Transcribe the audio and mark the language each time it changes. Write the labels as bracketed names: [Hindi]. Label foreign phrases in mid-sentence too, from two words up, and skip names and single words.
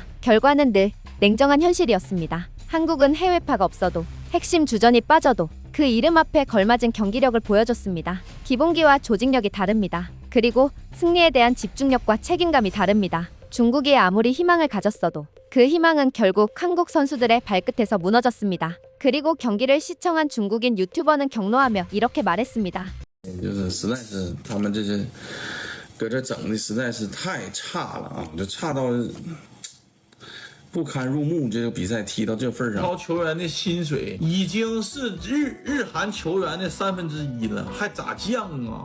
[Korean] 결과는 늘 냉정한 현실이었습니다. 한국은 해외파가 없어도 핵심 주전이 빠져도 그 이름 앞에 걸맞은 경기력을 보여줬습니다. 기본기와 조직력이 다릅니다. 그리고 승리에 대한 집중력과 책임감이 다릅니다. 중국이 아무리 희망을 가졌어도 그 희망은 결국 한국 선수들의 발끝에서 무너졌습니다. 그리고 경기를 시청한 중국인 유튜버는 격노하며 이렇게 말했습니다. [Chinese] 就是实在是他们这些搁这整的实在是太差了啊，就差到不堪入目。这个比赛踢到这份上，超球员的薪水已经是日韩球员的1/3了，还咋降啊？